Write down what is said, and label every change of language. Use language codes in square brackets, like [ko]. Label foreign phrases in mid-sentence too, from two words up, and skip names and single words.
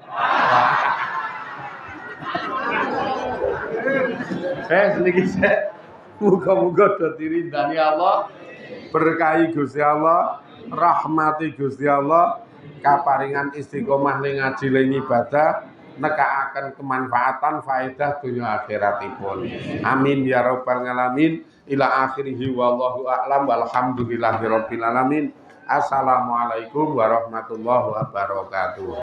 [jv] Niki sik. Muga-muga dadi ridani Allah, berkahi Gusti Allah, rahmati Gusti Allah, kaparingan istiqomah ning ngaji lan ibadah, nekakaken kemanfaatan faedah dunya akhiratipun. [ar] آمين يا رب العالمين. إلى آخره والله أعلم والحمد لله رب العالمين. السلام عليكم ورحمة الله وبركاته.